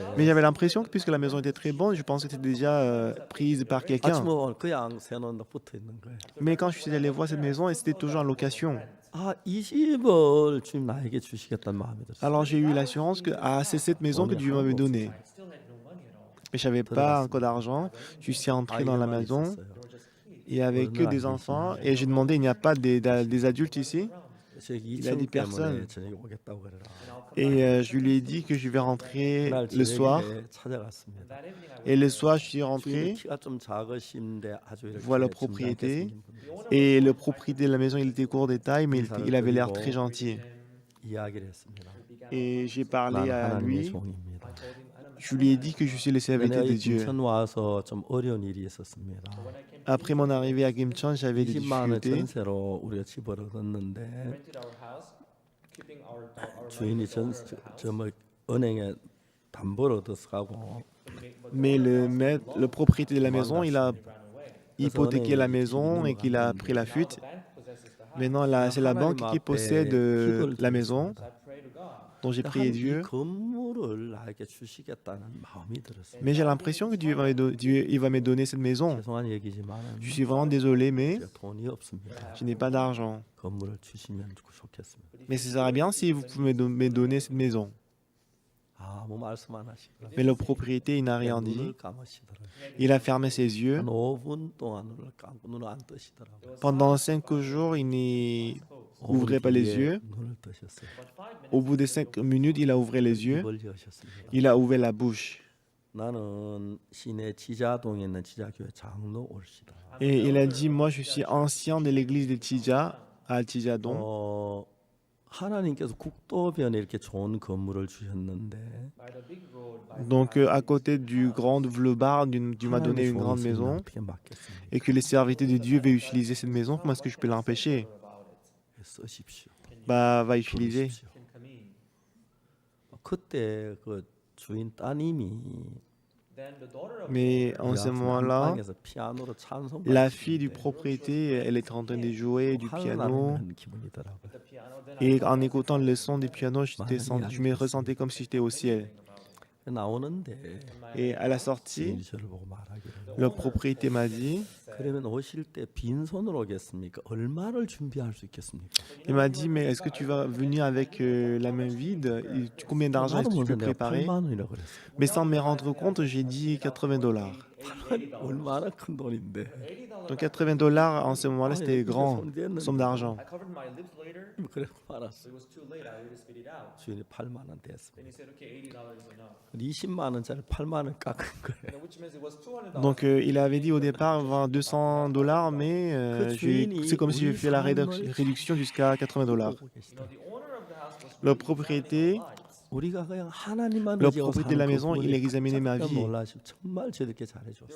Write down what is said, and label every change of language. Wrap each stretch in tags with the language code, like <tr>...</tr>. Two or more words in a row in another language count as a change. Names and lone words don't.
<fr>Mais j'avais l'impression que puisque la maison était très bonne, je pensais que c'était déjà prise par quelqu'un.</fr> <ko>아침에 오늘 그냥 새놓는다 붙어 있는 거예요.</ko> <fr>Mais quand je suis allé voir cette maison, c'était toujours en location.</fr> <ko>아, 이 집을 주님 나에게 주시겠다는 마음이 들었어요.</ko> <fr>Alors j'ai eu l'assurance que c'est cette maison que Dieu m'avait donnée. Mais je n'avais pas encore d'argent. Je suis entré dans la</fr> <ko>아이들만</ko> <fr>maison.</fr> <ko>있었어요.</ko> <fr>Il n'y avait que des enfants. Et j'ai demandé, il n'y a pas des adultes ici?</fr> <ko>저기</ko> <fr>a dit</fr> <ko>2층</ko> <fr>personne.</fr> <ko>때문에 저녁에 오겠다고 그래라.</ko> <fr>Et je lui ai dit que je vais rentrer</fr> <ko>그날</ko> <fr>le soir.</fr> <ko>저녁에 찾아갔습니다.</ko> <fr>Et le soir, je suis</fr> <ko>주인이</ko> <fr>rentré,</fr> <ko>키가 좀 작으신데 아주 이렇게</ko> <fr>voir le</fr> <ko>점잖게</ko> <fr>propriété.</fr> <ko>생긴 분이에요.</ko> <fr>Et le propriétaire de la maison, il était court de taille, mais il avait l'air très gentil.</fr> <ko>이야기를 했습니다.</ko> <fr>Et j'ai parlé</fr> <ko>나는</ko> <fr>à</fr> <ko>하나님의</ko> <fr>lui.</fr> <ko>종입니다.</ko> <fr>Je lui ai dit que je suis le serviteur</fr> <ko>내가</ko> <fr>de</fr> <ko>이</ko> <fr>Dieu.</fr> <ko>김천 와서 좀 어려운 일이 있었습니다.</ko> <fr>Après mon arrivée à Kimchon, j'avais des</fr> <ko>20만 원</ko> <fr>difficultés.</fr> <ko>전세로 우리가 집을 얻었는데 주인이 저뭐 은행에 담보를 얻어서 가고</ko> <fr>Mais le propriétaire de la maison, il a hypothéqué la maison et qu'il a pris la fuite. Maintenant, c'est la banque qui possède la maison, dont j'ai prié</fr> <ko>이</ko> <fr>Dieu.</fr> <ko>건물을 나에게 주시겠다는 마음이 들었어요.</ko> <fr>Mais j'ai l'impression que il va me donner cette maison.</fr> <ko>죄송한 얘기지만</ko> <fr>Je suis vraiment désolé, mais</fr> <ko>제가 돈이 없습니다.</ko> <fr>je n'ai pas d'argent.</fr> <ko>건물을 주시면 좋겠습니다.</ko> <fr>Mais ce serait bien si vous pouvez me donner cette maison.</fr> <ko>아무 말씀 안 하시더라고요.</ko> <fr>Mais le propriétaire, il n'a rien</fr> <ko>눈을</ko> <fr>dit.</fr> <ko>감으시더라고요.</ko> <fr>Il a fermé ses yeux.</fr> <ko>한 5분 동안 눈을 감고 눈을 안 뜨시더라고요.</ko> <fr>Pendant 5 jours, il n'ouvrait pas les yeux.</fr> <ko>눈을 뜨셨어요.</ko> <fr>Au bout de 5 minutes, il a ouvert les yeux.</fr> <ko>입을 여셨습니다.</ko> <fr>Il a ouvert la bouche.</fr> <ko>나는 시내 지자동에 있는 지자교회 장로 올시다.</ko> <fr>Et il a dit, moi, je suis ancien de l'église de Tija, à Tijadon.</fr> <ko>하나님께서 국도변에 이렇게 좋은 건물을 주셨는데</ko> <fr>Donc, à côté du grand boulevard, Dieu m'a donné une grande maison.</fr> <ko>어떻게 막겠습니까?</ko> <fr>Et que les serviteurs de Dieu veulent utiliser cette maison. Comment est-ce que je peux l'empêcher?</fr> <ko>쓰십시오.</ko> <fr>Bah, va utiliser.</fr> <ko>그때 그 주인 따님이</ko> <fr>Mais en ce moment-là,</fr> <ko>안방에서 피아노로 찬송</ko> <fr>la fille du propriétaire, elle était en train de jouer du piano.</fr> <ko>그런 기분이더라고요.</ko> <fr>Et en écoutant le son du piano, je me ressentais comme si j'étais au ciel.</fr> <ko>나오는데</ko> <fr>Et à la sortie,</fr> <ko>주인이 저를 보고 말하기를</ko> <fr>le propriétaire m'a dit,</fr> <ko>그러면 오실 때 빈손으로 오겠습니까? 얼마를 준비할 수 있겠습니까?</ko> <fr>il m'a dit, mais est-ce que tu vas venir avec la main vide? Combien d'argent est-ce</fr> <ko>나도</ko> <fr>que tu</fr> <ko>먼저</ko> <fr>peux</fr> <ko>내가</ko> <fr>préparer?</fr> <ko>8만 원이라고 그랬어요.</ko> <fr>Mais sans me rendre compte, j'ai dit $80.</fr> <ko>얼마나 큰 돈인데.</ko> <fr>Donc $80 en ce moment-là, c'était grand, somme d'argent.</fr> <ko>그래서 말았어. 주인이 8만 원 됐습니다. 20만 원짜리 8만 원 깎은 거예요.</ko> <fr>Donc il avait dit au départ $200, mais c'est comme si j'ai fait la réduction jusqu'à $80. Le propriétaire</fr> <ko>우리가 그냥 하나님만</ko> <fr>Le</fr> <ko>의지하고</ko> <fr>propriétaire de la</fr> <ko>사는</ko> <fr>maison, il examinait ma</fr> <ko>깜짝</ko> <fr>vie.</fr> <ko>놀라시고 정말 저렇게 잘해줬어요.</ko>